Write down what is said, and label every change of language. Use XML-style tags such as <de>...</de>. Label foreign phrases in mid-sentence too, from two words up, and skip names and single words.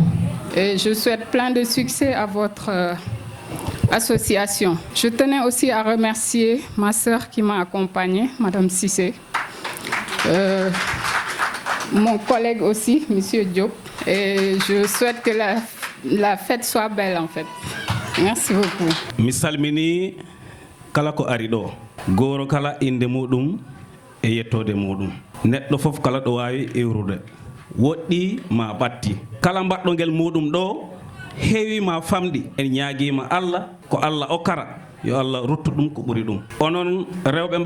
<fr>Et je souhaite plein de succès à votre association. Je tenais aussi à remercier ma sœur qui m'a accompagnée, Madame Cissé. Mon collègue aussi, Monsieur Diop. Et je souhaite que la fête soit belle en fait. Merci beaucoup.</fr> <ff>Mi salmini kala ko ari ɗo goro kala inde muɗum e yettode muɗum neɗɗo fof kala ɗo wawi ewrude woɗɗi ma ɓatti kala mbaɗɗo ngel muɗum ɗo heewi ma famɗi en ñaaguima Allah ko Allah okkara yo Allah ruttu ɗum ko ɓuri ɗum onon rewɓe</ff>